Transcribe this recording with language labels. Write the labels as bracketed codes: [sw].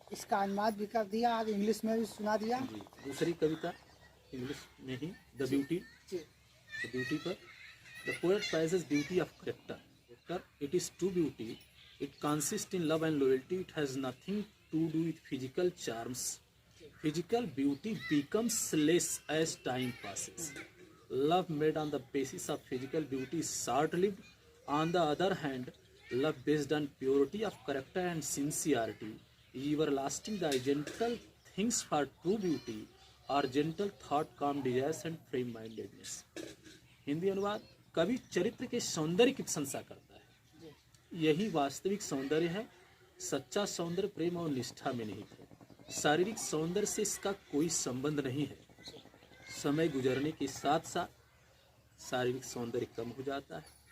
[hi] इसका अनुवाद भी कर दिया, आज इंग्लिश में भी सुना दिया। जी, दूसरी कविता इंग्लिश में ही, द ब्यूटी पर। [en] The poet praises beauty of character. It is true beauty. It consist in love and loyalty. It has nothing to do with physical charms. Physical beauty becomes less as time passes. Love made on the basis of physical beauty is short-lived. On the other hand, love based on purity of character and sincerity is everlasting. The gentle things for true beauty are gentle thought, calm desires and free-mindedness. [hi] Hindi अनुवाद। कवि चरित्र के सौंदर्य की प्रशंसा करता है, यही वास्तविक सौंदर्य है। सच्चा सौंदर्य प्रेम और निष्ठा में निहित है। शारीरिक सौंदर्य से इसका कोई संबंध नहीं है। समय गुजरने के साथ साथ शारीरिक सौंदर्य कम हो जाता है।